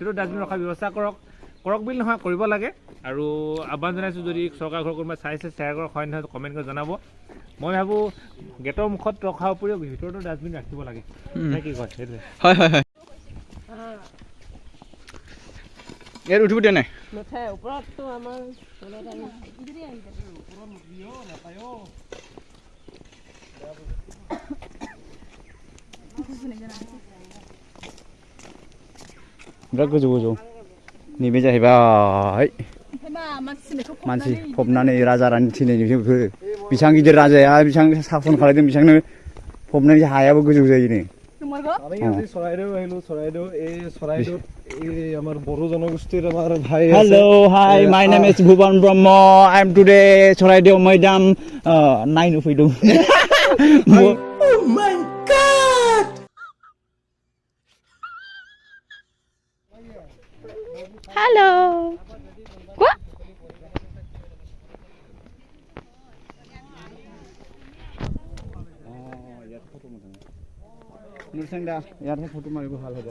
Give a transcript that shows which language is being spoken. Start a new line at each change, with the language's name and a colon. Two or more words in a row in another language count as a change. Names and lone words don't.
Assamese: ভিতৰত ডাষ্টবিন ৰখাৰ ব্যৱস্থা কৰক। কৰক বুলি নহয় কৰিব লাগে আৰু আহ্বান জনাইছোঁ যদি চৰকাৰ ঘৰ কোনোবাই চাইছে শ্বেয়াৰ কৰক হয় নহয় কমেণ্ট কৰি জনাব মই ভাবোঁ গেটৰ মুখত ৰখাৰ উপৰিও ভিতৰতো ডাষ্টবিন ৰাখিব লাগে কি কয় সেইটোৱে হয় হয় হয় ইয়াত উঠিব দিয়া নাই নুঠাই ওপৰততো আমাৰ
Bodo: बिराद गोजौ गोजौ नैबे जाहैबाय मानसि फबनानै राजा रानि थैनायनि बेफोर बेसेबां गिदिर राजाया बेसेबां सासन खालामदों बेसेबांनो फबनानै हायाबो गोजौ जायोनो
English: Hello hi my name is भुवन ब्रह्म I am today Soraideo Maidam
Bodo: नायनो फैदों
English: Halo. Kok?
Bodo: नुरसंदा यार फटो मारिबो हाल होदो